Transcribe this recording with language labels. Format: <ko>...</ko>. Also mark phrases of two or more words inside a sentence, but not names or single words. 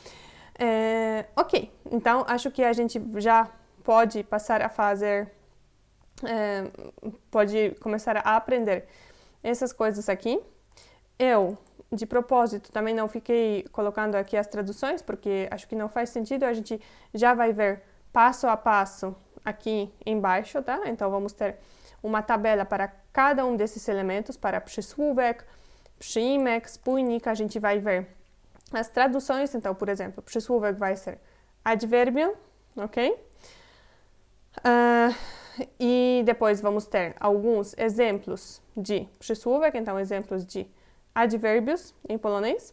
<pt>Ok, então acho que a gente já pode passar a fazer, pode começar a aprender essas coisas aqui. Eu, de propósito, também não fiquei colocando aqui as traduções, porque acho que não faz sentido, a gente já vai ver passo a passo aqui embaixo, tá? Então vamos ter uma tabela para cada um desses elementos, para</pt> <pl>przysłówek, przyimek, spójnik,</pl> <pt>a gente vai ver as traduções. Então, por exemplo, przysłówek vai ser advérbio, ok? E depois vamos ter alguns exemplos de przysłówek, então exemplos de advérbios em polonês.</pt>